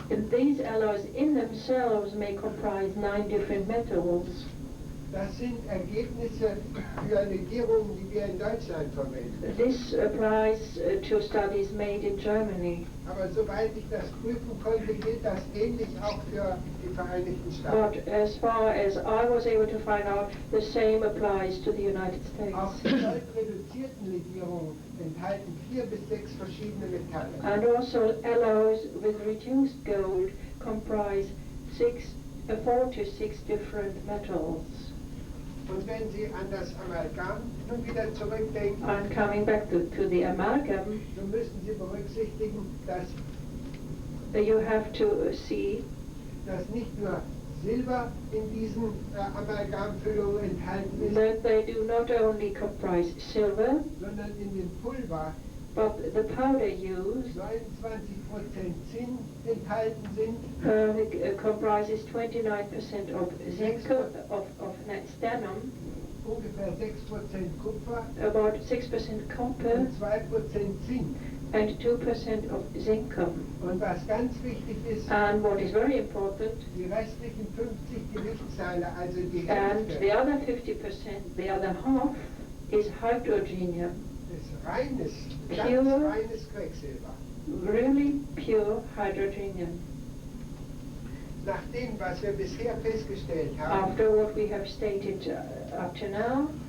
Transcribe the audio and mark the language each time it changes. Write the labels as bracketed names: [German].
[English] These alloys in themselves may comprise 9 different metals. [German] Das sind Ergebnisse für Legierungen, die wir in Deutschland verwenden. [English] This applies to studies made in Germany. [German] Aber soweit ich das prüfen konnte, gilt das ähnlich auch für die Vereinigten Staaten. [English] But as far as I was able to find out, the same applies to the United [German] Auch [English] States. [German] die goldreduzierten Legierungen enthalten 4 bis 6 verschiedene Metalle. [English] And also alloys with reduced gold comprise 4 to 6 different metals. [German] Und wenn Sie an das Amalgam nun wieder zurückdenken, [English] And coming back to the amalgam, [German] so müssen Sie berücksichtigen, dass [English] you have to see [German] nicht nur Silber in diesen Amalgamfüllungen enthalten ist, [English] that they do not only comprise silver, [German] sondern in dem Pulver [English] but the powder used [German] 29% Zinn enthalten sind, [English] comprises 29% of zinc, of stannum, [German] ungefähr 6% Kupfer [English] about 6% copper, [German] und 2% Zink. [English] and 2% of zinc. [German] Und was ganz wichtig ist, [English] And what is very important, [German] die restlichen 50 Gewichtsteile, also die [English] and [German] Hälfte, [English] the other 50%, the other half, is hydrogenium, [German] ist reines, ganz [English] Pure. [German] reines Quecksilber. [English] really pure hydrogenium. [German] nach dem, was wir bisher festgestellt haben, [English] after what we have stated up to now,